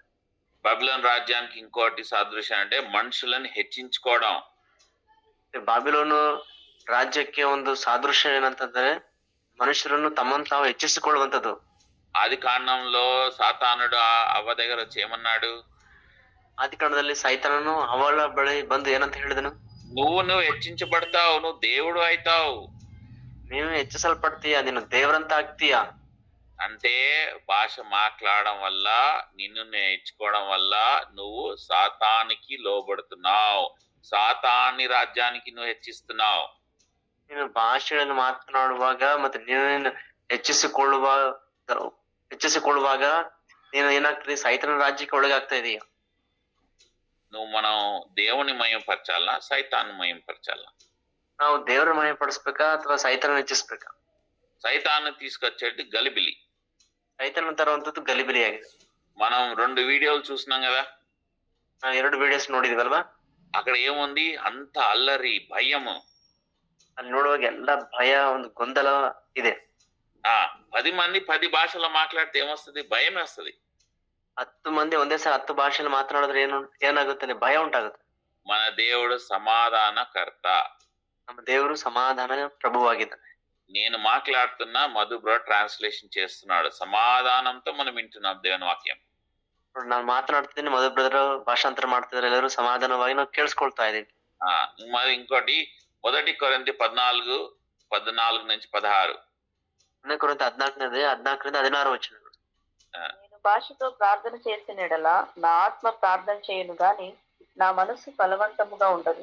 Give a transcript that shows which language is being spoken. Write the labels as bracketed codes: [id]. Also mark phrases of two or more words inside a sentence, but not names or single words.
[te] బబులోన్ రాజ్యానికి ఇంకోటి సాదృశ్యం అంటే మనుషులను హెచ్చించుకోవడం. [kn] ಬಾಬಿಲೋನು ರಾಜ್ಯಕ್ಕೆ ಒಂದು ಸಾದೃಶ್ಯ ಏನಂತಂದ್ರೆ ಮನುಷ್ಯರನ್ನು ತಮ್ಮನ್ನು ತಾವು ಹೆಚ್ಚಿಸಿಕೊಳ್ಳುವಂತದ್ದು. [te] ఆది కాండంలో సాతానుడు అవ్వ దగ్గర వచ్చి ఏమన్నాడు? [kn] ಆದಿಕಾಂಡದಲ್ಲಿ ಸೈತಾನನು ಅವಳ ಬಳಿ ಬಂದು ಏನಂತ ಹೇಳಿದನು? [te] నువ్వు హెచ్చించబడతావు, నువ్వు దేవుడు అవుతావు. [kn] ನೀನು ಹೆಚ್ಚಿಸಲ್ಪಡ್ತೀಯ, ನೀನು ದೇವರಂತ ಆಗ್ತೀಯಾ. [te] అంటే భాష మాట్లాడడం వల్ల, నిన్ను నేర్చుకోవడం వల్ల నువ్వు సాతానికి లోబడుతున్నావు, సాతాని రాజ్యానికి నువ్వు హెచ్చిస్తున్నావు. [kn] ನೀನು ಭಾಷೆಗಳನ್ನು ಮಾತನಾಡುವಾಗ ಮತ್ತೆ ನೀನು ಹೆಚ್ಚಿಸಿಕೊಳ್ಳುವಾಗ ನೀನು ಏನಾಗ್ತದೆ? ಸೈತಾನ ರಾಜ್ಯಕ್ಕೆ ಒಳಗಾಗ್ತಾ ಇದೀಯ. [te] మనం దేవుని మయంపరచాలా, సైతాన్ని మయంపరచాలా? [kn] ನಾವು ದೇವರ ಮಹಿಮೆಪಡಿಸ್ಬೇಕಾ ಅಥವಾ ಸೈತಾನ ಹೆಚ್ಚಿಸ್ಬೇಕಾ? [te] సైతాన్ని తీసుకొచ్చేది గలిబిలి. [kn] ಸೈತಾನ ತರುವಂತದ್ದು ಗಲಿಬಿಲಿ ಆಗಿದೆ. [te] మనం 2 వీడియోలు చూసినాం కదా, [kn] ನಾವು 2 ವಿಡಿಯೋಸ್ ನೋಡಿದ್ವಲ್ವಾ? [te] అక్కడ ఏముంది? అంత అల్లరి, భయము. [kn] ಅಲ್ಲಿ ನೋಡುವಾಗ ಎಲ್ಲ ಭಯ, ಒಂದು ಗೊಂದಲ ಇದೆ. [te] 10 మంది 10 భాషలో మాట్లాడితే ఏమొస్తుంది? భయం వస్తుంది. [kn] 10 మంది ಒಂದೇ ಸಲ 10 ಭಾಷೆಯಲ್ಲಿ ಮಾತನಾಡಿದ್ರೆ ಏನಾಗುತ್ತೆ? ಭಯ ಉಂಟಾಗುತ್ತೆ. [te] మన దేవుడు సమాధానకర్త. [kn] ನಮ್ಮ ದೇವರು ಸಮಾಧಾನ ಪ್ರಭುವಾಗಿದ್ದಾನೆ. [te] నేను మాట్లాడుతున్నా, మధు బ్రో ట్రాన్స్లేషన్ చేస్తున్నాడు. సమాధానంతో మనం వింటున్నాం దేవుని వాక్యం. [kn] ನಾನು ಮಾತನಾಡ್ತಿದ್ದೀನಿ, ಮಧು ಬ್ರದರ್ ಭಾಷಾಂತರ ಮಾಡ್ತಿದ್ದಾರೆ, ಎಲ್ಲರೂ ಸಮಾಧಾನವಾಗಿ ನಾವು ಕೇಳಿಸ್ಕೊಳ್ತಾ ಇದೀವಿ. [te] మరి ఇంకోటి 1 కొరింథీ 14 నుంచి 16. 1 కొరింథీ 14 వచనాలు. నేను భాషతో ప్రార్థన చేసిన ఎడల నా ఆత్మ ప్రార్థన చేయను గాని నా మనస్సు బలవంతముగా ఉండదు.